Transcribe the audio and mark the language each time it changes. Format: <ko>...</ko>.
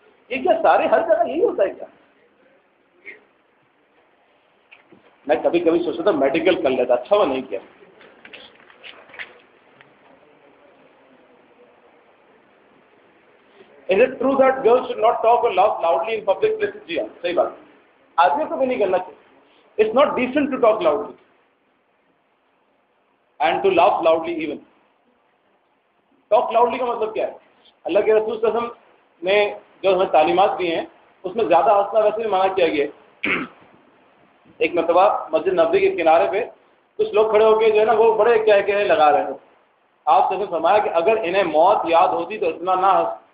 <ur>یہ کیا سارے ہر جگہ یہی ہوتا ہے کیا؟ میں کبھی کبھی سوچتا تھا میڈیکل کر لیتا، اچھا وہ نہیں کیا۔</ur> <en>Is it true that girls should not talk or laugh loudly in public places?</en> <ur>جی ہاں صحیح بات، آدمی کو بھی نہیں کرنا چاہیے۔</ur> <en>It's not decent to talk loudly and to laugh loudly even. Talk loudly</en> <ur>کا مطلب کیا ہے؟ اللہ کے رسول صلی اللہ علیہ وسلم نے جو ہمیں تعلیمات دی ہیں اس میں زیادہ ہنسنا ویسے بھی منع کیا گیا ہے۔ ایک مرتبہ مسجد نبوی کے کنارے پہ کچھ لوگ کھڑے ہو کے جو ہے نا وہ بڑے کہہ لگا رہے ہیں، آپ نے فرمایا کہ اگر انہیں موت یاد ہوتی تو اتنا نہ ہنس،</ur>